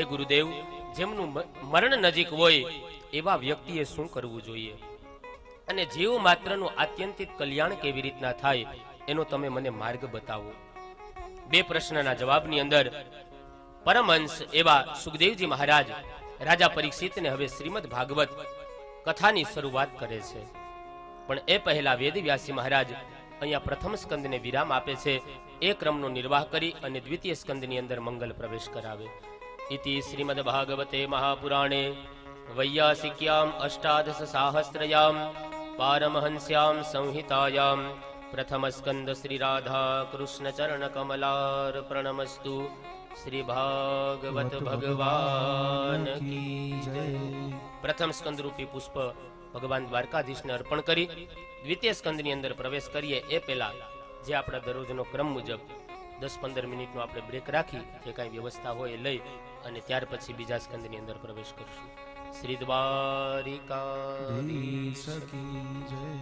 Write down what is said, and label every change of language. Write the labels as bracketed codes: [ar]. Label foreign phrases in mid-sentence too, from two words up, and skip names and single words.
[gu] ગુરુદેવ જેમનું મરણ નજીક હોય એવા વ્યક્તિએ શું કરવું જોઈએ અને જીવ માત્રનું આત્યંતિક કલ્યાણ કેવી રીતના થાય એનો તમે મને માર્ગ બતાવો બે પ્રશ્નના જવાબની અંદર પરમહંસ એવા સુખદેવજી મહારાજ રાજા પરીક્ષિતને હવે શ્રીમદ ભાગવત કથાની શરૂઆત કરે છે પણ એ પહેલા વેદવ્યાસી મહારાજ અહીંયા પ્રથમ સ્કંદને વિરામ આપે છે એ ક્રમનો નિર્વાહ કરી અને દ્વિતીય સ્કંદની અંદર મંગલ પ્રવેશ કરાવે [sa] इति श्रीमद् भागवते महापुराणे वैयासिक्याम् अष्टादश साहस्रयां पारमहंस्यां संहितायां प्रथम स्कंद श्री राधा कृष्ण चरण कमलार्पणमस्तु [hi] श्री भागवत भगवान की जय [gu] પ્રથમ સ્કંદ રૂપી પુષ્પ ભગવાન દ્વારકાધીશને અર્પણ કરી દ્વિતીય સ્કંદની અંદર પ્રવેશ કરીએ એ પહેલા જે આપણા દરરોજનો ક્રમ મુજબ 10-15 મિનિટનો આપણે બ્રેક રાખી જે કાંઈ વ્યવસ્થા હોય એ લઈ અને ત્યાર પછી બીજા સ્કંદની અંદર પ્રવેશ કરશું [hi] श्री द्वारिकाधीश की जय